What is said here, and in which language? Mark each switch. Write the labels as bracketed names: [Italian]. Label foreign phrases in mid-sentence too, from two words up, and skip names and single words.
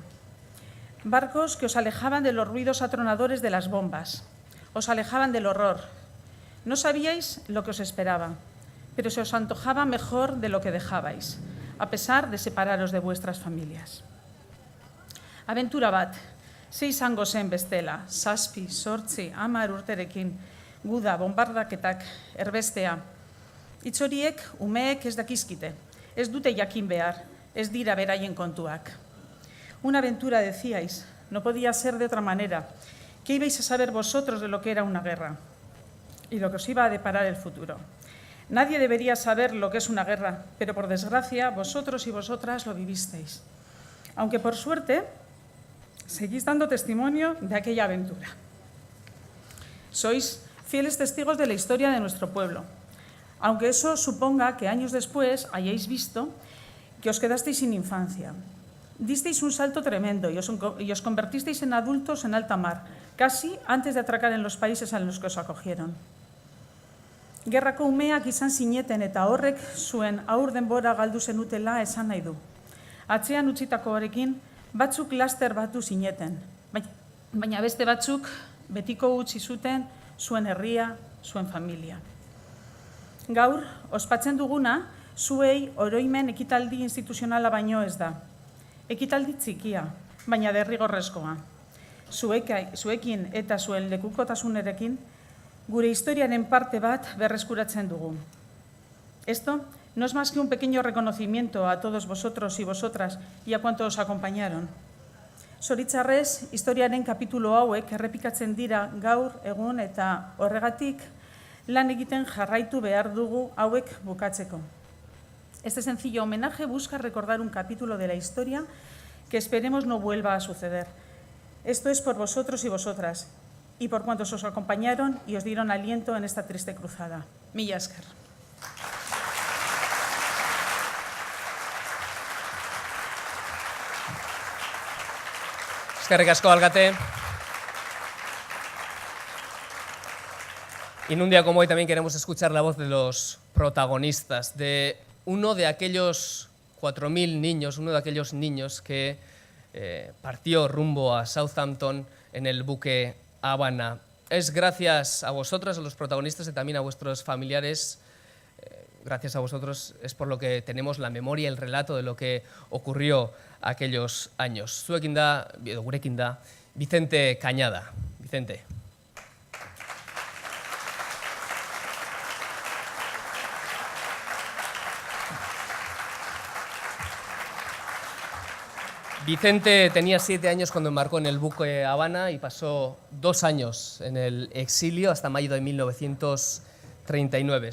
[Spanish] Barcos que os alejaban de los ruidos atronadores de las bombas, os alejaban del horror. No sabíais lo que os esperaba, pero se os antojaba mejor de lo que dejabais, a pesar de separaros de vuestras familias. [Basque] Aventura bat, 6 hango zen bestela, 7, 8, 10 urterekin, guda, bombardaketak, erbestea. Hitz horiek umeek ez dakizkite, ez dute jakin behar, ez dira beraien kontuak. [Spanish] Una aventura, decíais, no podía ser de otra manera. ¿Qué ibais a saber vosotros de lo que era una guerra? Y lo que os iba a deparar el futuro. Nadie debería saber lo que es una guerra, pero por desgracia vosotros y vosotras lo vivisteis. Aunque por suerte seguís dando testimonio de aquella aventura. Sois fieles testigos de la historia de nuestro pueblo, aunque eso suponga que años después hayáis visto que os quedasteis sin infancia. Disteis un salto tremendo y os convertisteis en adultos en alta mar, casi antes de atracar en los países en los que os acogieron. [Basque] Gerrako umeak izan zineten eta horrek zuen aur denbora galdu zenutela esan nahi du. Atzean utzitakoarekin batzuk laster batu zineten, baina beste batzuk betiko utzi zuten zuen herria, zuen familia. Gaur, ospatzen duguna, zuei oroimen ekitaldi instituzionala baino ez da. Ekitaldi txikia, baina derrigorrezkoa. Zuekin eta zuen lekukotasunerekin, gure historiaren parte bat berreskuratzen dugu. [Spanish] Esto no es más que un pequeño reconocimiento a todos vosotros y vosotras y a cuantos os acompañaron. [Basque] Zoritxarrez, historiaren kapitulo hauek errepikatzen dira gaur, egun eta horregatik lan egiten jarraitu behar dugu hauek bukatzeko. [Spanish] Este sencillo homenaje busca recordar un capítulo de la historia que esperemos no vuelva a suceder. Esto es por vosotros y vosotras, y por cuantos os acompañaron y os dieron aliento en esta triste cruzada. [Basque] Mila esker. Eskerrik asko, alkate. [Spanish] En un día como hoy también queremos escuchar la voz de los protagonistas, de uno de aquellos 4.000 niños, uno de aquellos niños que partió rumbo a Southampton en el buque Habana. Es gracias a vosotros, a los protagonistas, y también a vuestros familiares. Gracias a vosotros es por lo que tenemos la memoria, el relato de lo que ocurrió aquellos años. [Basque] Zuekin da, edo gurekin da, [Spanish] Vicente Cañada. Vicente. Vicente tenía 7 años cuando embarcó en el buque Habana y pasó 2 años en el exilio hasta mayo de 1939.